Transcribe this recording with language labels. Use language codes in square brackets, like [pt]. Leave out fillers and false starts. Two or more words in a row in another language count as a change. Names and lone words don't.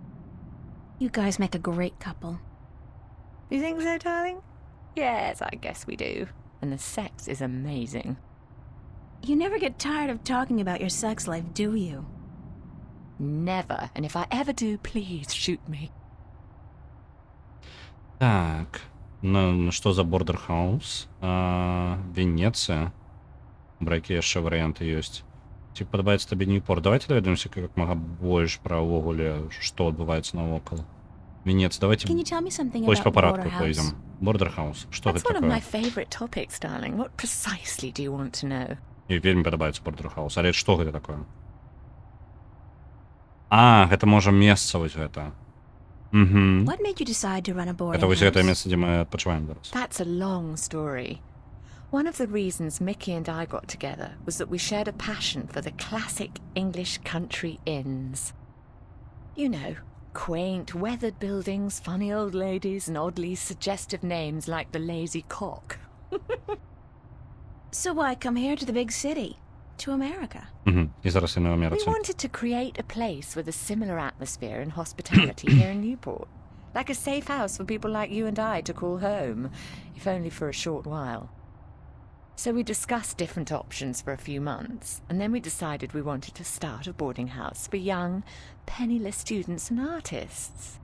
[en] You guys make a great couple. You think so, darling? Yes, I guess we do. And the sex is amazing. You never get tired of talking about your sex life, do you? Never. And if I ever do, please shoot me. [be] Так, ну што за Border House? Венецыя. Бра якія яшчэ варыянты ёсць? Ці падабаецца табе Ньюпорт? Давайте даведаемся как мага больш пра ўвогуле, што адбываецца навокал. Венец, давайте [en] Can you tell me something [be] вось па [en] about [be] парадку [en] Border [be] пойдзем. [en] House? [be] Border House. Што [en] That's [be] гэта [en] one of my [be] такое? [en] favourite topics, darling. What precisely do you want to know? [be] Мне вельмі падабаецца Border House. Але што гэта такое? А, гэта можа месца вось гэта. [en] What made you decide to run a boarding [be] Гэта вось гэтае [en] house? [be] месца, дзе мы адпачываем зараз. [en] That's a long story. One of the reasons Mickey and I got together was that we shared a passion for the classic English country inns. You know, quaint, weathered buildings, funny old ladies, and oddly suggestive names like the Lazy Cock. So why come here to the big city? To America? [be] І зараз я на [en] We [be] Америці. [en] wanted to create a place with a similar atmosphere and hospitality here in Newport. Like a safe house for people like you and I to call home, if only for a short while. So we discussed different options for a few months, and then we decided we wanted to start a boarding house for young, penniless students and artists.